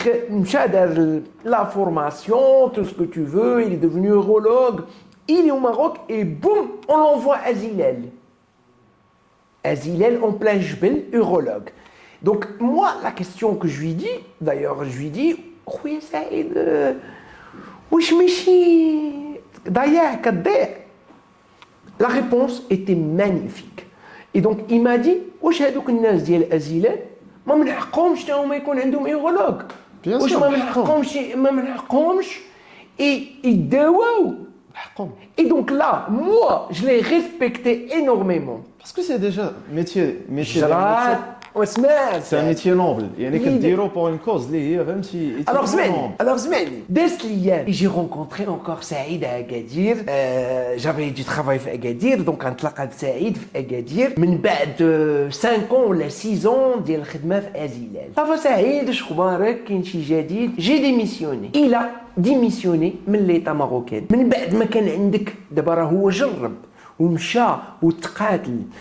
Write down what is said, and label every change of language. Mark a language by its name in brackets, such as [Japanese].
[Arabic] مشى دار [French] la formation tout ce que tu veux il est devenu urologue il est au Maroc et boum on l'envoie à Zilal en plein jbel, urologue. Donc moi, la question que je lui dis, d'ailleurs je lui dis, [Arabic] خويا سعيد واش ماشي ضياع كضيع. [French] La réponse était magnifique. Et donc il m'a dit, [Arabic] واش هذوك الناس ديال ازيلان ما من حقهمش حتى هما يكون عندهم urologue. واش ما من حقهمش يداواو حقهم. [French] Et donc là, moi, je l'ai respecté énormément. Parce que c'est déjà métier c'est un métier noble. [Arabic] يعني كديرو [French] pour une cause [Arabic] اللي هي فهمتي. [French] Alors [Arabic] اسمعني دازت الايام [French] j'ai rencontré encore سعيد à Agadir. J'avais du travail [Arabic] في Agadir donc نتلاقى بسعيد في Agadir من بعد 5 ans ولا 6 ans ديال الخدمه في ازيلال. صافا سعيد اش اخبارك كاين شي جديد؟ جي ديميسيوني. الى ديميسيوني من ليطا ماروكان من بعد ما كان عندك دابا راه هو جرب ومشى وتقاتل.